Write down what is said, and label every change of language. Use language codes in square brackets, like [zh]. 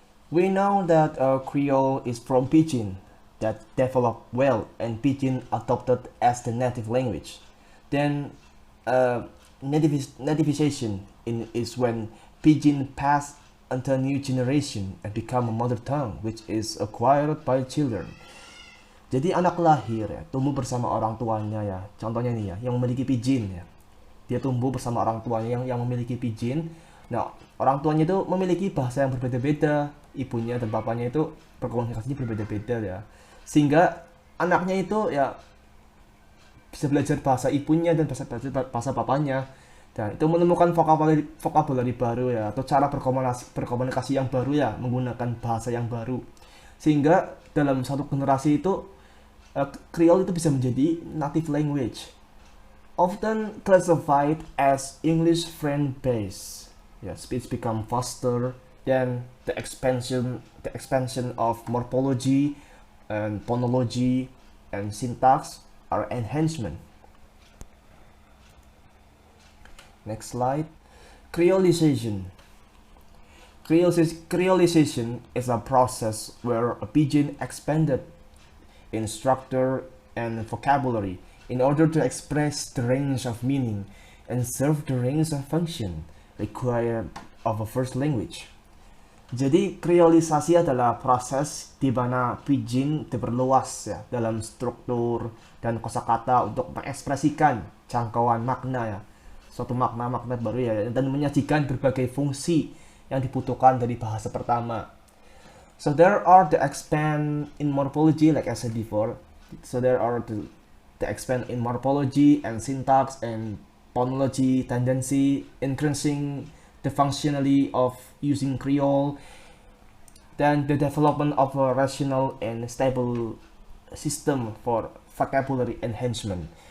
[en] We know that Creole is from Pidgin that developed well and Pidgin adopted as the native language. Then nativization is when Pidgin passed into a new generation and become a mother tongue which is acquired by children. [id] Jadi anak lahir ya, tumbuh bersama orang tuanya ya. Contohnya nih ya, yang memiliki Pidgin ya. Dia tumbuh bersama orang tuanya yang memiliki Pidgin. Nah, orang tuanya itu memiliki bahasa yang berbeda-beda. Ibunya dan bapaknya itu berkomunikasinya berbeda-beda ya. Sehingga anaknya itu ya bisa belajar bahasa ibunya dan bahasa bapaknya. Dan itu menemukan vocabulary baru ya, atau cara berkomunikasi yang baru ya, menggunakan bahasa yang baru. Sehingga dalam satu generasi itu Creole itu bisa menjadi native language. [en] Often classified as English friend base. Yeah, speech become faster, then the expansion of morphology and phonology and syntax are enhancement. Next slide. Creolization. Creolization is a process where a pidgin expanded in structure and vocabulary in order to express the range of meaning and serve the range of function required of a first language. [id] Jadi kreolisasi adalah proses di mana pidgin diperluas ya dalam struktur dan kosakata untuk mengekspresikan jangkauan makna ya, suatu makna baru ya, dan menyajikan berbagai fungsi yang dibutuhkan dari bahasa pertama. [en] So there are the expand in morphology like I said before. So there are the expand in morphology and syntax and phonology tendency, increasing the functionality of using Creole, then the development of a rational and stable system for vocabulary enhancement.